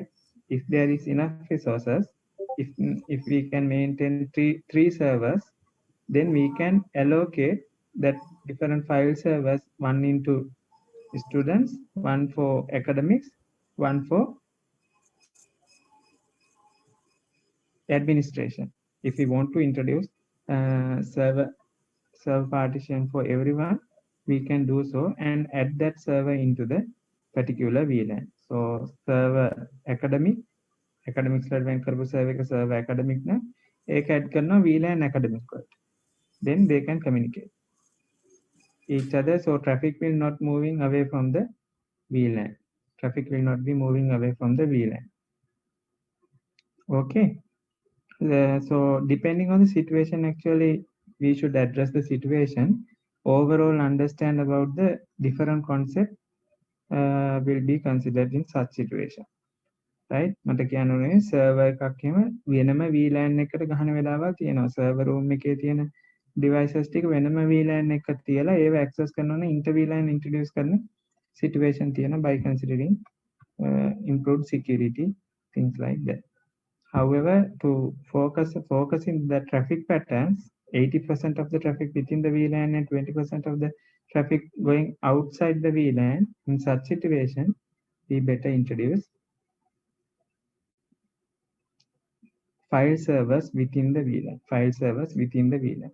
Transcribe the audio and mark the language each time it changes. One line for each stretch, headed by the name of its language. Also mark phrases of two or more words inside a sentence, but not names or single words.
English: If there is enough resources, if we can maintain three servers, then we can allocate that different file servers, one into students, one for academics, one for administration. If we want to introduce server partition for everyone, we can do so and add that server into the particular VLAN. So server academics when
Sinhala: කරපු
English: server academic
Sinhala: na ඒක add කරනවා
English: VLAN academic
Sinhala: වලට.
English: Then they can communicate each other. So traffic will not moving away from the VLAN. Traffic will not be moving away from the VLAN. Okay. So depending on the situation, actually, we should address the situation. Overall understand about the different concept will be considered in such situation. Right?
Sinhala: මට කියන්න ඕනේ server එකක් එහෙම වෙනම VLAN එකකට ගහන වෙලාවල් තියෙනවා.
English: server room
Sinhala: එකේ තියෙන devices ටික වෙනම VLAN එකකට තියලා ඒව access කරනවා නම්
English: inter VLAN introduce
Sinhala: කරන situation තියෙනවා
English: by considering improved security, things like that. However, to focusing the traffic patterns, 80% of the traffic within the VLAN and 20% of the traffic going outside the VLAN, in such situation, we better introduce file servers within the VLAN.